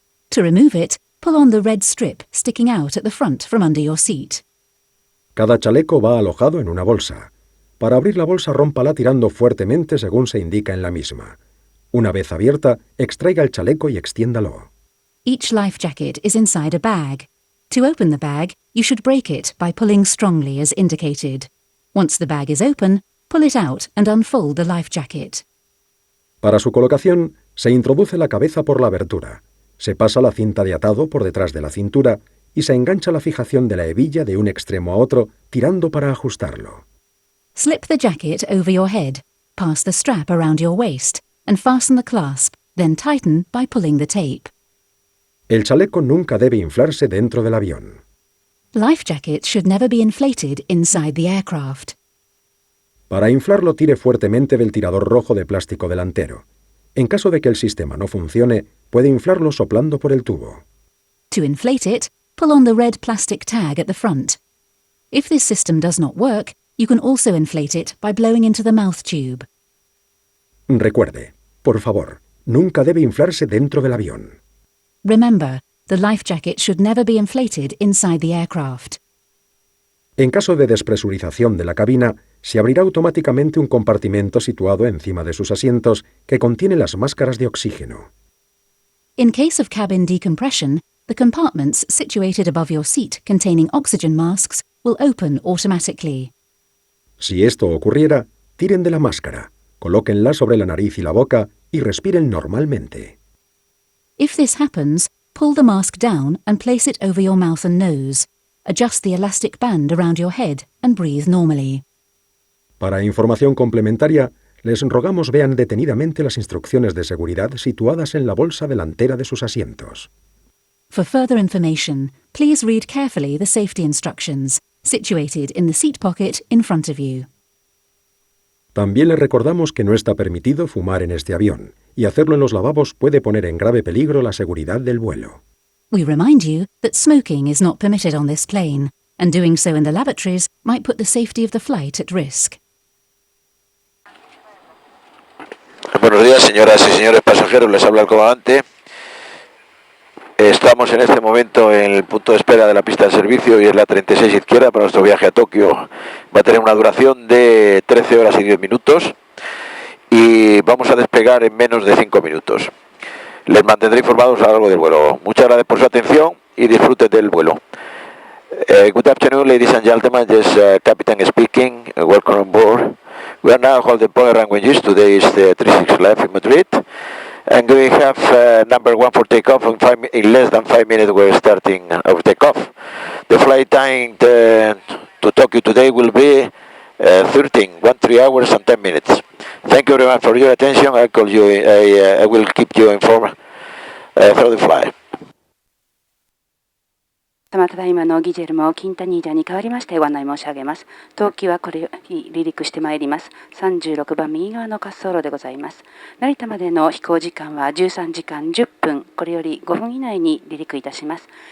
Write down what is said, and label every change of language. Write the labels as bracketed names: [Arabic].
[English] To remove it, pull on the red strip sticking out at the front from under your seat. [Spanish] Cada chaleco va alojado en una bolsa. Para abrir la bolsa, rómpala tirando fuertemente según se indica en la misma. Una vez abierta, extraiga el chaleco y extiéndalo. [English] Each life jacket is inside a bag. To open the bag, you should break it by pulling strongly as indicated. Once the bag is open, pull it out and unfold the life jacket. [Spanish] Para su colocación, se introduce la cabeza por la abertura. Se pasa la cinta de atado por detrás de la cintura y se engancha la fijación de la hebilla de un extremo a otro, tirando para ajustarlo. [English] Slip the jacket over your head, pass the strap around your waist, and fasten the clasp, then tighten by pulling the tape. [Spanish] El chaleco nunca debe inflarse dentro del avión. [English] Life jackets should never be inflated inside the aircraft. [Spanish] Para inflarlo, tire fuertemente del tirador rojo de plástico delantero. En caso de que el sistema no funcione, puede inflarlo soplando por el tubo. [English] To inflate it, pull on the red plastic tag at the front. If this system does not work, you can also inflate it by blowing into the mouth tube. [Spanish] Recuerde, por favor, nunca debe inflarse dentro del avión. [English] Remember, the life jacket should never be inflated inside the aircraft. [Spanish] En caso de despresurización de la cabina, se abrirá automáticamente un compartimento situado encima de sus asientos que contiene las máscaras de oxígeno. [English] In case of cabin decompression, the compartments situated above your seat containing oxygen masks will open automatically. [Spanish] Si esto ocurriera, tiren de la máscara, colóquenla sobre la nariz y la boca y respiren normalmente. [English] If this happens, pull the mask down and place it over your mouth and nose. Adjust the elastic band around your head and breathe normally. [Spanish] Para información complementaria, les rogamos vean detenidamente las instrucciones de seguridad situadas en la bolsa delantera de sus asientos. [English] For further information, please read carefully the safety instructions situated in the seat pocket in front of you. [Spanish] También les recordamos que no está permitido fumar en este avión, y hacerlo en los lavabos puede poner en grave peligro la seguridad del vuelo. [English] We remind you that smoking is not permitted on this plane, and doing so in the lavatories might put the safety of the flight at risk. [Spanish] Buenos días, señoras y señores pasajeros, les habla el comandante. Estamos en este momento en el punto de espera de la pista de servicio y es la 36 izquierda para nuestro viaje a Tokio. Va a tener una duración de 13 horas y 10 minutos y vamos a despegar en menos de 5 minutos. Les mantendré informados a lo largo del vuelo. Muchas gracias por su atención y disfruten del vuelo. [English] Good afternoon, ladies and gentlemen. This Captain speaking. Welcome on board. We are now holding point languages. Today is the 36 left in Madrid. And we have number 1 for takeoff. In less than 5 minutes we're starting our takeoff. The flight time to Tokyo today will be 3 hours and 10 minutes. Thank you very much for your attention. I will keep you informed through the flight. [Japanese] ただいまのギジェルモ・キンタニージャに代わりましてご案内申し上げます。当機はこれより離陸してまいります。36番右側の滑走路でございます。成田までの飛行時間は13時間10分、これより5分以内に離陸いたします。